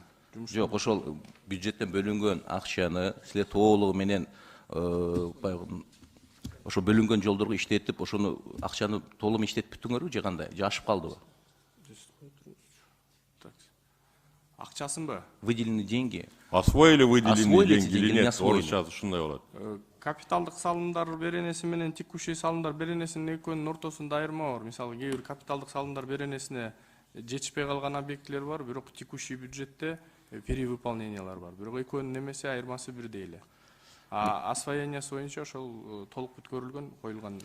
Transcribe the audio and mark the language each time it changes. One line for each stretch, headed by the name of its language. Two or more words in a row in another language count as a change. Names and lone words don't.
Kyrgyz: Жок, ошол бюджеттен бөлүнгөн акчаны силер толугу менен ошо бөлүнгөн жолдорго иштетип, ошону акчаны толугу иштетип бүттүңөрбү же кандай? Же ашып калдыбы? Акчасынбы?
Russian: Выделены деньги. Освоили выделенные деньги или не нет? освоили?
Kyrgyz: Орысча ушундай болот. Капиталдык салымдар беренеси менен текущий салымдар беренесинин экөөнүн ортосунда айырма бар. Мисалы, кээ бир капиталдык салымдар беренесине жетишпей калган объектилер бар, бирок текущий бюджетте перевыполнениялар бар. Бирок экөөнүн немеси айырмасы бирдей эле. Освоениясы боюнча ошол толук бүткөрүлгөн, коюлган.